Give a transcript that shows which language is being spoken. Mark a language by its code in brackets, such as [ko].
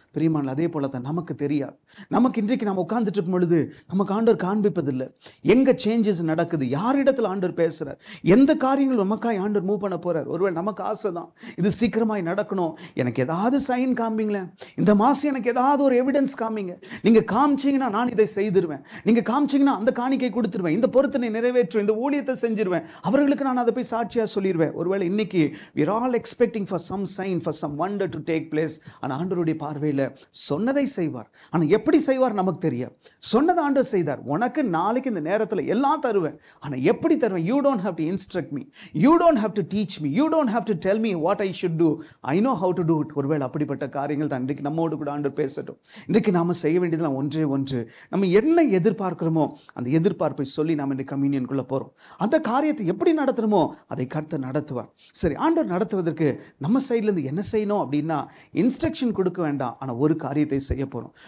[ta] பிரியமான அதே போல தான் நமக்கு தெரியாது. நமக்கு இன்றைக்கு நம்ம உட்கார்ந்துட்டு இருக்கும் பொழுது நமக்கு ஆண்டவர் காண்பிப்பதில்லை எங்கே சேஞ்சஸ் நடக்குது, யார் இடத்துல ஆண்டவர் பேசுகிறார், எந்த காரியங்கள் நமக்காய் ஆண்டவர் மூவ் பண்ண போகிறார். ஒருவேளை நமக்கு ஆசை தான் இது சீக்கிரமாய் நடக்கணும், எனக்கு ஏதாவது சைன் காமிங்களேன், இந்த மாதம் எனக்கு ஏதாவது ஒரு எவிடன்ஸ் காமிங்க, நீங்கள் காமிச்சிங்கன்னா நான் இதை செய்திருவேன், நீங்கள் காமிச்சிங்கன்னா அந்த காணிக்கை கொடுத்துருவேன், இந்த பொருத்தனை நிறைவேற்றும், இந்த ஊழியத்தை செஞ்சிருவேன், அவர்களுக்கு நான் அதை போய் சாட்சியாக சொல்லிடுவேன். ஒருவேளை இன்னைக்கு [en] we are all expecting for some sign, for some wonder to take place. [ta] ஆனால் ஆண்டவருடைய பார்வையில் சொன்னதை செய்வார். ஆனால் எப்படி செய்வார் நமக்கு தெரியாது. சொன்னதை ஆண்டவர் செய்தார், உனக்கு நாளைக்கு இந்த நேரத்தில் எல்லாம் தருவேன், ஆனால் எப்படி தருவேன், [en] you don't have to instruct me, you don't have to teach me, you don't have to tell me what I should do, I know how to do it. [ta] ஒருவேளை அப்படிப்பட்ட காரியங்கள் தான் இன்றைக்கு நம்மோடு கூட ஆண்டவர் பேசட்டும். இன்றைக்கு நாம் செய்ய வேண்டியதெல்லாம் ஒன்றே ஒன்று, நம்ம என்ன எதிர்பார்க்கிறோமோ அந்த எதிர்பார்ப்பை சொல்லி நாம் இந்த கம்யூனியனுக்குள்ளே போகிறோம். அந்த காரியத்தை எப்படி நடத்தணுமோ அதை கர்த்தர் நடத்துவார். சரி, ஆண்டவர் நடத்துவதற்கு நம்ம சைட்லேருந்து என்ன செய்யணும் அப்படின்னா இன்ஸ்ட்ரக்ஷன் கொடுக்க வேண்டாம், ஆனால் ஒரு காரியத்தை செய்ய போகிறோம்.